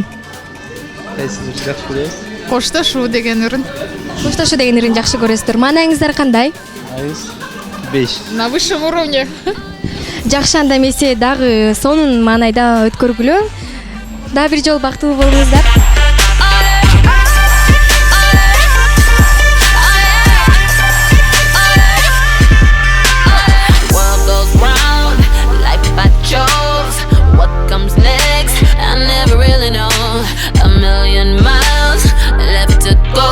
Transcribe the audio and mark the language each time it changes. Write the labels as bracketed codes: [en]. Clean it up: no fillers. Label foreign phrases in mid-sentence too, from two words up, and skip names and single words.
[ky] Кайсысын жакшы көрөсүз? Коштошуу деген үрүн. Коштошуу деген ырын жакшы көрөсүздөр. Маанайыңыздар кандай? Айыз 5. [ru] На высшем уровне. [ky] Жакшы, анда эмесе дагы сонун маанайда өткөргүлө. Дагы бир жолу бактылуу болуңуздар. [en] World goes round, life I chose. What comes next, I never really know. A million miles left to go.